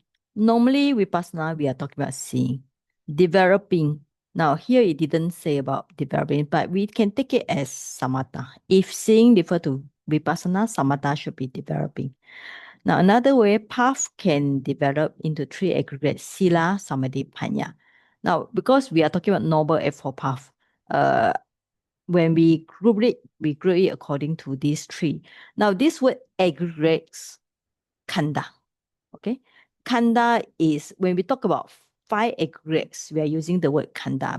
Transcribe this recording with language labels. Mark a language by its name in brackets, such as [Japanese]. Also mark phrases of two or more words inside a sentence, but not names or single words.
[English] Normally, vipassana, we are talking about seeing. Developing. Now, here it didn't say about developing, but we can take it as samatha. If seeing refer to vipassana, samatha should be developing. Now, another way, path can develop into three aggregates, [Pali] sila, samadhi, panya. [English] Now, because we are talking about noble eightfold path, when we group it according to these three. Now, this word aggregates kanda. Okay, kanda is when we talk about five aggregates, we are using the word kanda.